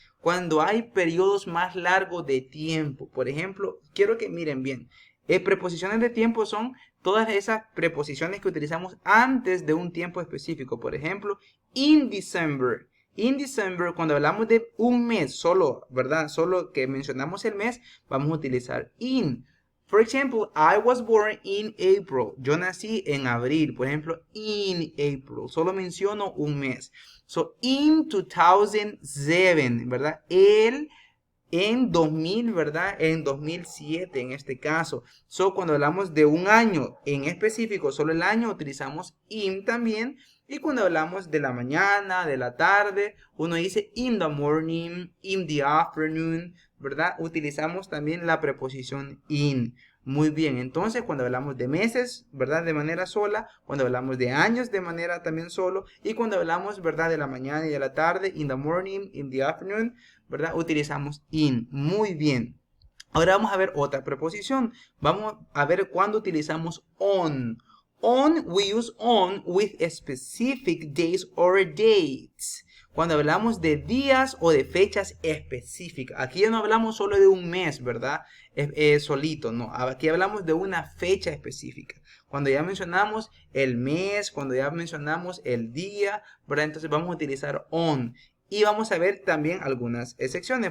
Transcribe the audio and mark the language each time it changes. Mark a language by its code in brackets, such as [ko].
[es] Cuando hay periodos más largos de tiempo. Por ejemplo, quiero que miren bien. Preposiciones de tiempo son todas esas preposiciones que utilizamos antes de un tiempo específico. Por ejemplo, [en] in December. In December, [es] cuando hablamos de un mes solo, ¿verdad? Solo que mencionamos el mes, vamos a utilizar in. [en] For example, I was born in April. [es] Yo nací en abril. Por ejemplo, [en] in April. [es] Solo menciono un mes. [en] In 2007, [es] ¿verdad? En 2000, ¿verdad? En 2007 en este caso. Cuando hablamos de un año en específico, solo el año, utilizamos in también. Y cuando hablamos de la mañana, de la tarde, uno dice [en] in the morning, in the afternoon, [es] ¿verdad? Utilizamos también la preposición in. Muy bien, entonces cuando hablamos de meses, ¿verdad?, de manera sola, cuando hablamos de años de manera también solo, y cuando hablamos, ¿verdad?, de la mañana y de la tarde, [en] in the morning, in the afternoon, [es] ¿verdad?, utilizamos in. Muy bien. Ahora vamos a ver otra preposición. Vamos a ver cuándo utilizamos on. [en] We use on with specific days or dates. [es] Cuando hablamos de días o de fechas específicas. Aquí ya no hablamos solo de un mes, ¿verdad? Solito, no. Aquí hablamos de una fecha específica. Cuando ya mencionamos el mes, cuando ya mencionamos el día, ¿verdad? Entonces vamos a utilizar on. Y vamos a ver también algunas excepciones.